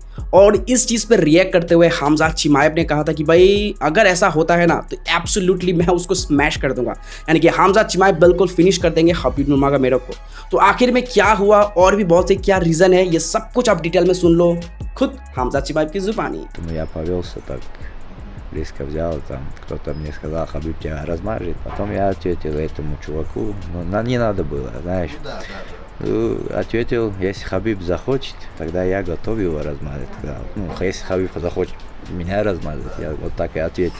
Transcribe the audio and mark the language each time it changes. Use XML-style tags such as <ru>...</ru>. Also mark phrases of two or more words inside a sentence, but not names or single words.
<hi>और इस चीज़ पर रिएक्ट करते हुए हमजात चिमाएव ने कहा था कि भाई अगर ऐसा होता है ना तो एब्सोल्युटली मैं उसको स्मैश कर दूंगा, यानी कि हमजात चिमाएव बिल्कुल फिनिश कर देंगे हबीब नूरमगोमेडोव को। तो आखिर में क्या हुआ और भी बहुत से क्या रीज़न है, ये सब कुछ आप डिटेल में सुन लो खुद हमजात चिमाएव की जुबानी।</hi> <ru>близко взял, там кто-то мне сказал, Хабиб тебя размажет, потом я ответил этому чуваку, ну не надо было, знаешь, ответил, если Хабиб захочет, тогда я готов его размазать, ну если Хабиб захочет меня размазать, я вот так и ответил.</ru>